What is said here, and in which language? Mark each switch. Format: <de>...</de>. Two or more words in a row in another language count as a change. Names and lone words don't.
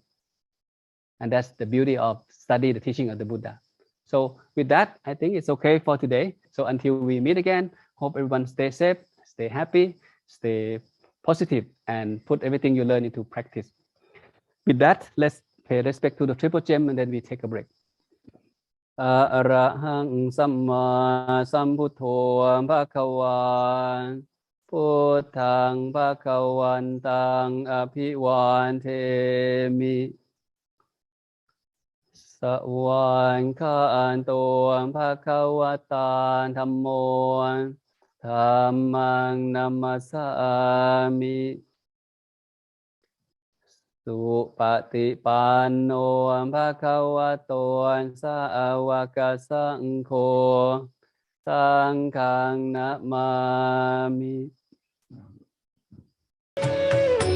<en>And that's the beauty of study the teaching of the Buddha. So with that, I think it's okay for today. So until we meet again, hope everyone stay safe, stay happy, stay positive, and put everything you learn into practice. With that, let's pay respect to the triple gem and then we take a break.</en> <pi>Arahang Samma Sambuddho Bhagavan Puttang Bhagavantang Abhivantemi Savankanto Bhagavata Dhammo Dhammang Namasami Supatipanno Bhagavato Sāvaka Saṅkho Saṅghang Namami.</pi>